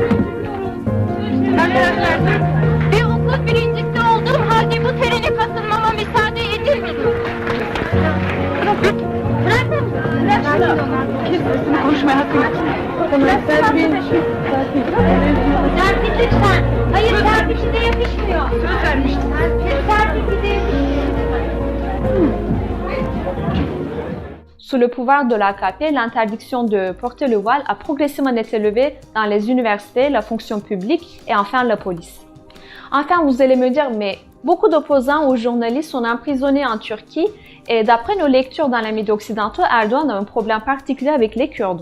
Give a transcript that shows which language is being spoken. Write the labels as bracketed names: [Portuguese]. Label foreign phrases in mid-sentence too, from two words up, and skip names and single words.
[Turkish] Bir okul birincisi olduğum halde bu terene katılmama müsaade edilmedi. Konuşmaya hakkı yok. Serpil lütfen. Hayır, serpil de yakışmıyor. Söz vermiştim. Serpil de yakışmıyor. [French] Sous le pouvoir de l'AKP, l'interdiction de porter le voile a progressivement été levée dans les universités, la fonction publique et enfin la police. Enfin, vous allez me dire, mais beaucoup d'opposants aux journalistes sont emprisonnés en Turquie et d'après nos lectures dans les médias occidentaux, Erdogan a un problème particulier avec les Kurdes.